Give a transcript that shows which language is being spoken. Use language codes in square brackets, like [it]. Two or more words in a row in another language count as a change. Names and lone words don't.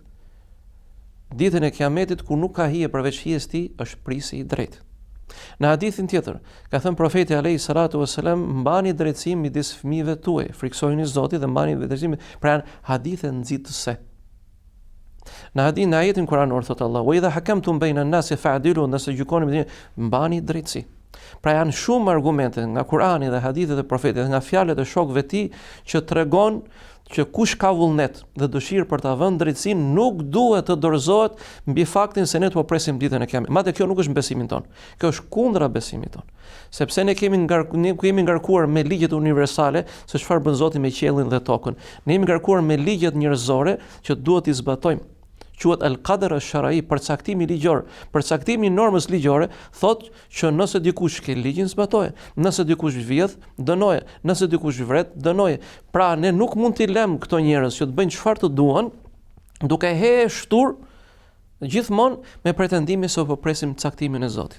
[sq] Ditën e Kiametit ku nuk ka hije përveç hijes tij është prisi i drejtë. Në hadithin tjetër ka thënë profeti [ar] عليه الصلاة والسلام [sq] mbani drejtësi midis fëmijëve tuaj, friksojini Zotin dhe mbani drejtësi. Pra janë hadithe nxitëse. Në hadithin e ajetin kuranor thot Allah: [ar] "وإذا حكمتم بين الناس فاعدلوا", [sq] nëse gjykoni me mbani drejtësi. Pra janë shumë argumente nga Kurani dhe hadithet e profetit dhe nga fjalët e shokëve të tij që tregon që kush ka vullnet dhe dëshirë për ta vënë drejtësinë nuk duhet të dorëzohet mbi faktin se ne po presim ditën e Kiametit. Madje kjo nuk është besimin ton. Kjo është kundra besimit ton. Sepse ne kemi ngarkuar me ligjet universale se çfarë bën Zoti me qiellin dhe tokën. Ne jemi ngarkuar me ligjet njerëzore që duhet i zbatojmë. [ar] Quhet القدر الشرعي, [sq] përcaktimi ligjor. Përcaktimi i normës ligjore thotë që nëse dikush ke ligjin zbatoje, nëse dikush vjedh, dënoje, nëse dikush vret, dënoje. Pra ne nuk mund t'i lëm këto njerëz që të bëjnë çfarë të duan, duke heshtur gjithmonë me pretendime se po presim caktimin e Zotit.